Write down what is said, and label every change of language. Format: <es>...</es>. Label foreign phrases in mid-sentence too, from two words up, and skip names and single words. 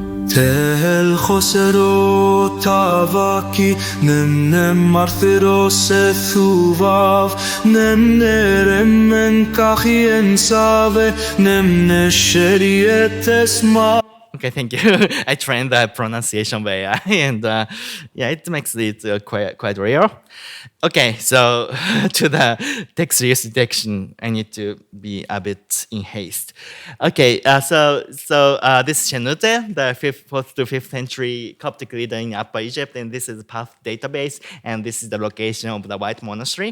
<en>Tel khosero tavaki nem marthero sethuvav nem nerem kachien save nem nesheriet ma. Okay, thank you. I trained the pronunciation by AI, and yeah, it makes it quite real. Okay, so to the text reuse detection, I need to be a bit in haste. Okay, so this is Shenute, the 4th to 5th century Coptic leader in Upper Egypt, and this is the path database, and this is the location of the White Monastery.</en>